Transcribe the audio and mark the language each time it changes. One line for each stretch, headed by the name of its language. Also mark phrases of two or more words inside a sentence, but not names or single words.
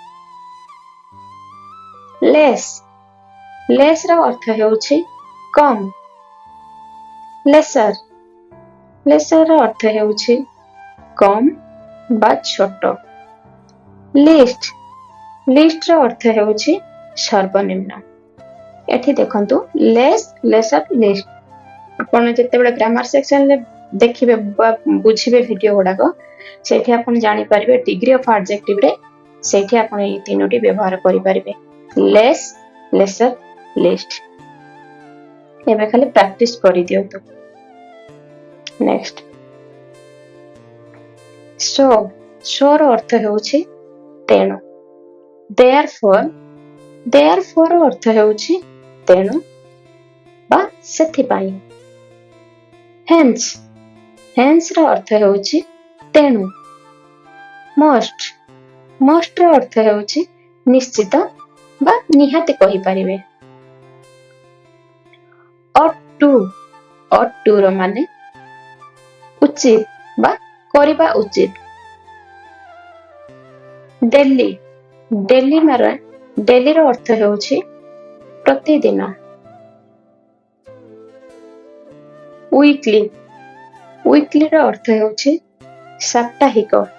Odia: less ର ଅର୍ଥ ହେଉଛି କମ୍। lesser ର ଅର୍ଥ ହେଉଛି କମ୍ ବା ଛୋଟ। least ର ଅର୍ଥ ହେଉଛି ସର୍ବନିମ୍ନ। ଏଠି ଦେଖନ୍ତୁ
English: lesser least।
Odia: ଆପଣ ଯେତେବେଳେ ଗ୍ରାମାର ସେକ୍ସନରେ ଦେଖିବେ ବା ବୁଝିବେ ଭିଡିଓ ଗୁଡାକ ସେଇଠି ଆପଣ ଜାଣିପାରିବେ
English: degree of adjectiveରେ
Odia: ସେଇଠି ଆପଣ ଏଇ ତିନୋଟି ବ୍ୟବହାର କରିପାରିବେ।
English: less lesser least।
Odia: ଏବେ ଖାଲି ପ୍ରାକ୍ଟିସ କରିଦିଅନ୍ତୁ।
English: next so
Odia: ର ଅର୍ଥ ହେଉଛି ତେଣୁ। therefore ଅର୍ଥ ହେଉଛି ତେଣୁ ବା ସେଥିପାଇଁ। hence ର ଅର୍ଥ ହେଉଛି ତେଣୁ। must ର ଅର୍ଥ ହେଉଛି ନିଶ୍ଚିତ ବା ନିହାତି କହିପାରିବେ।
English: ought to
Odia: ର ମାନେ ଉଚିତ ବା କରିବା ଉଚିତ। ଡେଲି ର ଅର୍ଥ ହେଉଛି ପ୍ରତିଦିନ। ୱିକଲି ର ଅର୍ଥ ହେଉଛି ସାପ୍ତାହିକ।